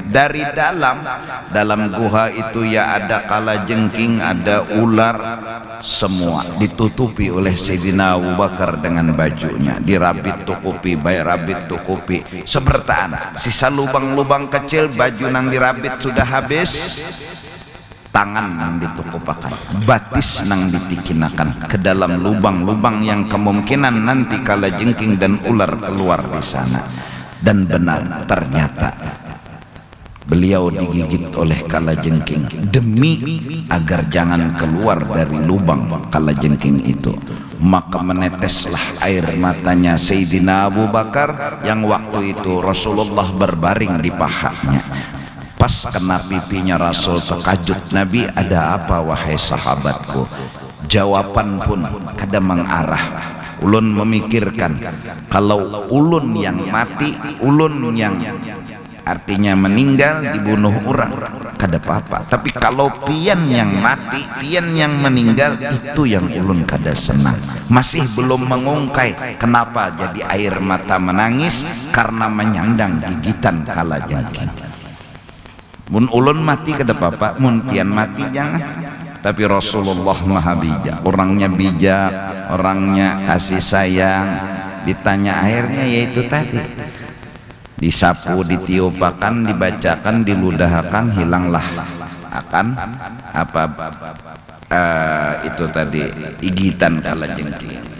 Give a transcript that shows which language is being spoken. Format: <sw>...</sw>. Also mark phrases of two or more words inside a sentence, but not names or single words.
<id>Dari dalam guha itu ya ada kalajengking, ada ular, semua ditutupi oleh Sayyidina Abu Bakar dengan bajunya, dirabit tukupi, baik rabit tukupi sebertaan.</id> <bjn>Sisa lubang-lubang kecil, baju nang dirabit sudah habis, tangan nang ditukupakan, batis nang ditikinakan ke dalam lubang-lubang yang kemungkinan nanti kalajengking dan ular keluar di sana.</bjn> <id>Dan benar, ternyata beliau digigit oleh kalajengking demi agar jangan keluar dari lubang kalajengking itu. Maka meneteslah air matanya Sayyidina Abu Bakar yang waktu itu Rasulullah berbaring di pahanya. Pas kena pipinya Rasul, terkajut Nabi, ada apa wahai sahabatku?</id> <bjn>Jawaban pun kada mengarah. Ulun memikirkan, kalau ulun yang mati, ulun yang artinya meninggal, dibunuh orang, kada apa-apa. Tapi kalau pian yang mati, pian yang meninggal, itu yang ulun kada senang.</bjn> <id>Masih belum mengungkai kenapa jadi air mata menangis, karena menyandang gigitan kalajengking.</id> <bjn>Mun ulun mati kada apa-apa, mun pian mati jangan.</bjn> <id>Tapi Rasulullah maha bijak, orangnya bijak, orangnya kasih sayang.</id> <bjn>Ditanya airnya, yaitu tadi disapu, ditiupakan, dibacakan, diludahakan, hilanglah akan apa itu tadi gigitan kalajengking.</bjn>